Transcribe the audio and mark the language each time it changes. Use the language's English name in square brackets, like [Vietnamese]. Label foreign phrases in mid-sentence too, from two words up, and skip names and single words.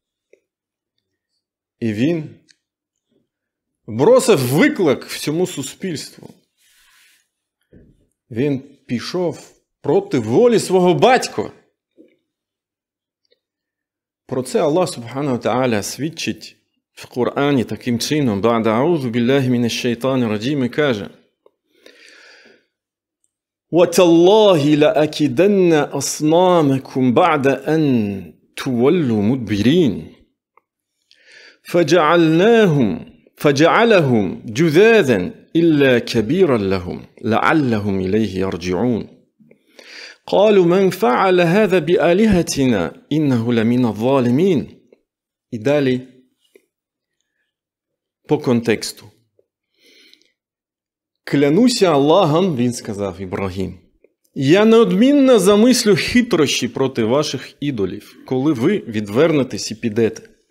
[Ukrainian] І він бросив виклик всьому суспільству. Він пішов проти волі свого батька. Про це [Arabic] الله سبحانه تعالى [Ukrainian] свідчить в Корані таким чином. [Arabic] «بعد أعوذ بالله من الشيطان الرجيم» [Ukrainian] і каже: [Arabic] «وتالله لأكيدن أصنامكم بعد أن تولوا مدبرين. فجعلهم جذاذا إلا كبيرا لهم لعلهم إليه يرجعون. قالوا من فعل هذا بآلهتنا إنه لمن الظالمين». [Ukrainian] І далі по контексту. «Клянуся Аллахом», він сказав Ібрагім, «я неодмінно замислю хитрощі проти ваших ідолів, коли ви відвернетесь і підете».